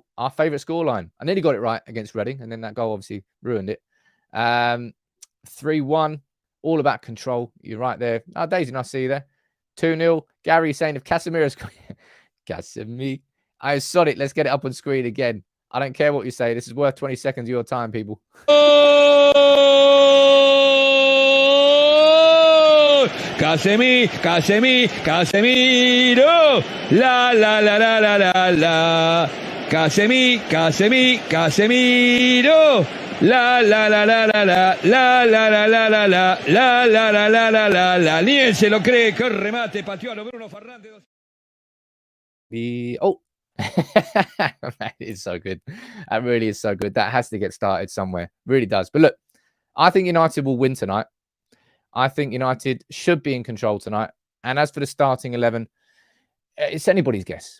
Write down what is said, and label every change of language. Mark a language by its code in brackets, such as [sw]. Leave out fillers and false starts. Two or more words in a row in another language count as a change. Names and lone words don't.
[en] Our favourite scoreline. I nearly got it right against Reading, and then that goal obviously ruined it. 3-1. All about control. You're right there. Oh, Daisy, I see you there. 2-0. Gary saying if Casemiro's... Casemiro. I sod it. Let's get it up on screen again. I don't care what you say. This is worth 20 seconds of your time, people. Casemiro. La, la, la, la, la, la, la. Casemiro. La la la la la la la la la la la la la la la la la la la. [es] Ni él se lo cree. Qué remate pateó a lo Bruno Fernandes. [en] That is so good. That really is so good. That has to get started somewhere. Really does. But look, I think United will win tonight. I think United should be in control tonight. And as for the starting 11, it's anybody's guess.